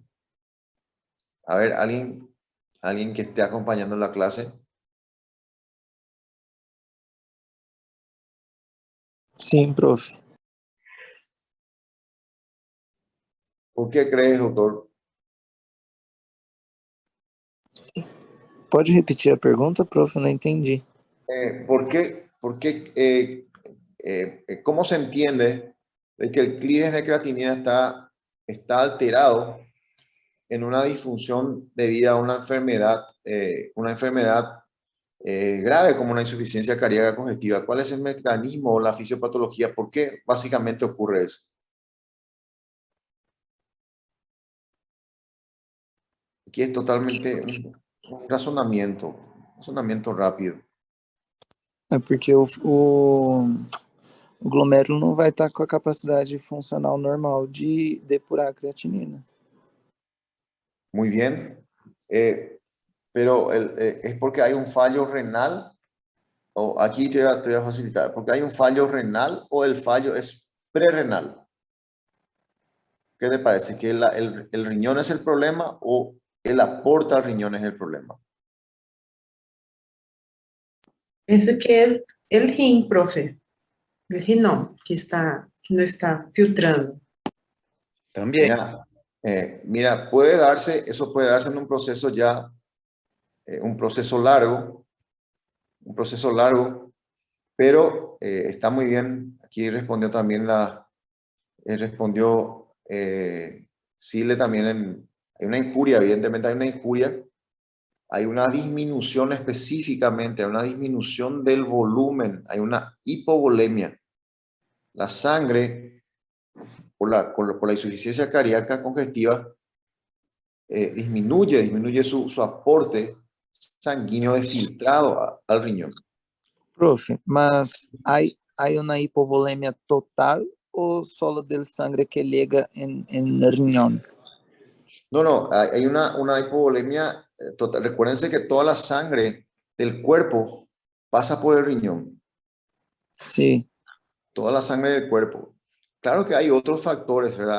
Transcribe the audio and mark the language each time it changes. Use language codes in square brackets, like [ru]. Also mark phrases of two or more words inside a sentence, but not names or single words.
[es] A ver, alguien que esté acompañando la clase. [pt] Sim, prof. [es] ¿Por qué crees, doctor? [pt] Pode repetir a pergunta, prof? Eu não entendi. [es] ¿Por qué ¿cómo se entiende de que el clearance de creatinina está alterado en una disfunción debida a una enfermedad grave como una insuficiencia cardíaca congestiva? ¿Cuál es el mecanismo o la fisiopatología? ¿Por qué básicamente ocurre eso? Aquí es totalmente un razonamiento rápido. [pt] É porque o glomérulo não vai estar com a capacidade funcional normal de depurar a creatinina. [es] Muy bien. Pero es porque hay un fallo renal, o aquí te voy a facilitar, porque hay un fallo renal o el fallo es prerrenal. ¿Qué te parece? ¿Que el riñón es el problema o el aporte al riñón es el problema? [pt] Penso que é o rim, profe. O rinão, que não está filtrando. [es] También. Mira, eso puede darse en un proceso ya, un proceso largo, pero está muy bien. Aquí respondió también Sile también, hay una injuria, evidentemente hay una injuria, hay una disminución específicamente, hay una disminución del volumen, hay una hipovolemia. La sangre, por la insuficiencia cardíaca congestiva, disminuye su aporte sanguíneo de filtrado al riñón. [pt] Prof, mas há uma hipovolemia total ou [es] solo del sangre que llega en riñón? No, hay una hipovolemia total. Recuérdense que toda la sangre del cuerpo pasa por el riñón. Sí. Toda la sangre del cuerpo. Claro que hay otros factores, ¿verdad?